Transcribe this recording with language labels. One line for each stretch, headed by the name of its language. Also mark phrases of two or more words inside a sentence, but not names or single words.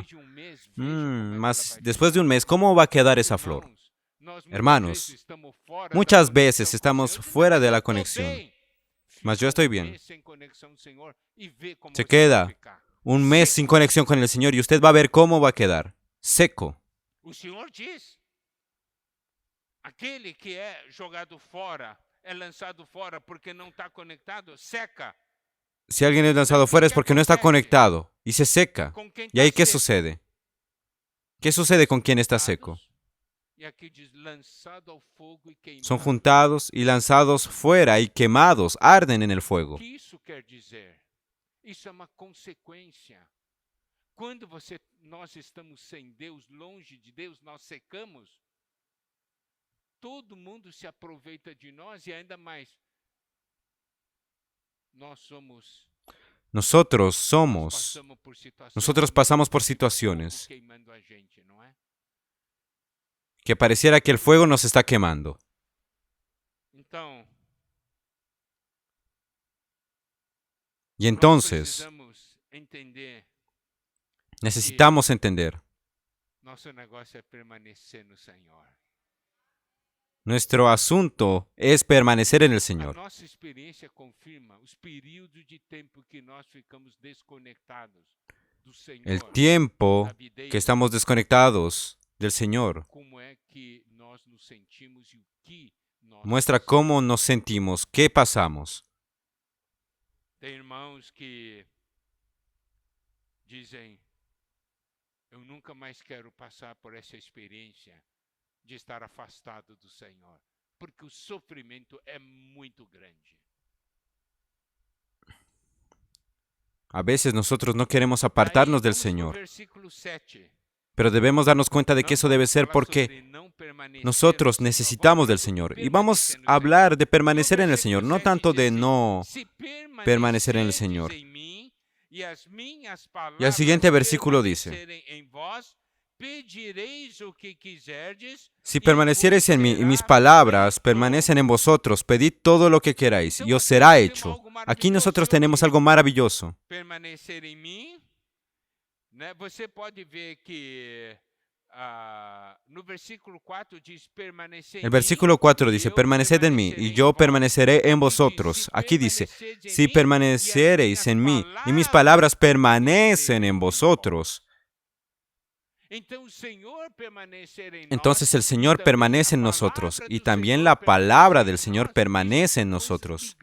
Spanish: Mas después de un mes, ¿cómo va a quedar esa flor? Hermanos, muchas veces estamos fuera de la conexión, mas yo estoy bien. Se queda un mes sin conexión con el Señor y usted va a ver cómo va a quedar, seco.
Portuguese: Aquele que é jogado fora, é lançado fora porque não está conectado, seca.
Spanish: Si alguien es lanzado fuera es porque no está conectado y se seca. ¿Y ahí qué sucede? ¿Qué sucede con quien está seco? Son juntados y lanzados fuera y quemados, arden en el fuego. ¿Qué eso quiere decir? Eso es una consecuencia.
Portuguese: Cuando nós estamos sem Deus, longe de Deus, nós secamos. Todo mundo se aproveita de nós e ainda mais.
Spanish: Nosotros pasamos por situaciones que pareciera que el fuego nos está quemando. Y entonces necesitamos entender. Nuestro asunto es permanecer en el Señor.
Portuguese: Nossa experiência confirma os períodos de tempo que nós ficamos desconectados do Senhor.
Spanish: El tiempo que estamos desconectados del Señor
Portuguese: Como é que nós nos sentimos e o que nós
Spanish: muestra cómo nos sentimos, qué pasamos.
Portuguese: Tem irmãos que dizem: eu nunca mais quero passar por essa experiência de estar afastado do Senhor, porque o sofrimento é muito grande.
Spanish: A veces nosotros no queremos apartarnos del Señor, pero debemos darnos cuenta de que eso debe ser porque nosotros necesitamos del Señor. Y vamos a hablar de permanecer en el Señor, no tanto de no permanecer en el Señor. Y el siguiente versículo dice: si permaneciereis en mí y mis palabras permanecen en vosotros, pedid todo lo que queráis y os será hecho. Aquí nosotros tenemos algo maravilloso.
Portuguese: Permanecer em mim, né? Você pode ver que no versículo 4 diz permanecer.
Spanish: El versículo 4 dice: permaneced en mí y yo permaneceré en vosotros. Aquí dice: si permaneciereis en mí y mis palabras permanecen en vosotros. Entonces el Señor permanece en nosotros y también la palabra del Señor permanece en nosotros.